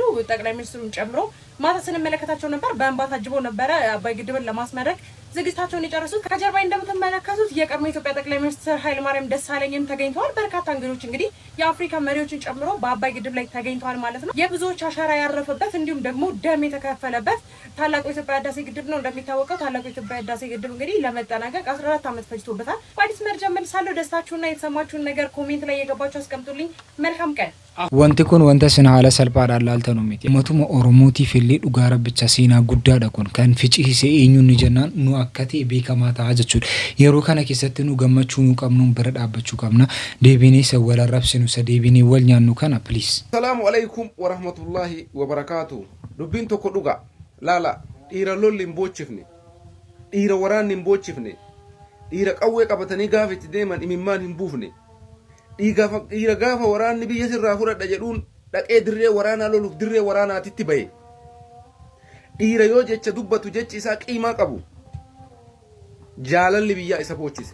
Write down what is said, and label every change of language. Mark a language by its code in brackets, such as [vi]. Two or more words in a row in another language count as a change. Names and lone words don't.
[am] ጠቅላይ ሚኒስትሩን ጨምሮ ማታ ስንመለከታቸው ነበር። በእንባ ታጅበው ነበረ አባይ ግድብን ለማስመረቅ ዝግጅታቸውን የጨረሱት። ከጀርባዬ እንደምትመለከቱት የቀድሞ ኢትዮጵያ ጠቅላይ ሚኒስትር ኃይለማርያም ደሳለኝም ተገኝተዋል። በርካታ እንግዶች እንግዲህ የአፍሪካ መሪዎችን ጨምሮ በአባይ ግድብ ላይ ተገኝተዋል ማለት ነው። የብዙዎች አሻራ ያረፈበት እንዲሁም ደግሞ ደም የተከፈለበት ታላቁ የኢትዮጵያ ህዳሴ ግድብ ነው። እንደሚታወቀው ታላቁ የኢትዮጵያ ህዳሴ ግድብ እንግዲህ ለመጠናቀቅ 14 ዓመት ፈጅቶበታል። በአዲስ መረጃ መልሳለሁ። ደስታችሁና የተሰማችሁን ነገር ኮሜንት ላይ የገባችሁ አስቀምጡልኝ። መልካም ቀን። [om] wanti kun wanta sin haala salphaadhaan laaltanu miti. Matuma Oromootiif illee dhugaa rabbicha seenaa guddaadha kun kan ficciisee eenyuun jennaan nu akka ta'e beekamaa ta'a jechuudha. Yeroo kana keessatti nu gammachuu nu qabnuun bira dhaabbachuu qabna. Deebinee isa wal arrabsinu isa deebinee wal nyaannu kana please. [ar] السلام عليكم ورحمة الله وبركاته. [om] Dubbiin tokko dhuga laala dhiira lolli hin boochifne dhiira waraanni hin boochifne dhiira qawwee qabatanii gaafa itti deeman imimmaan hin buufne dhiira gaafa waraanni biyya sirraa fudhadha jedhuun dhaqee dirree waraanaa loluuf dirree waraanaatitti bahe dhiira yoo jecha dubbatu jechi isaa qiimaa qabu jaalalli biyyaa isa boochise.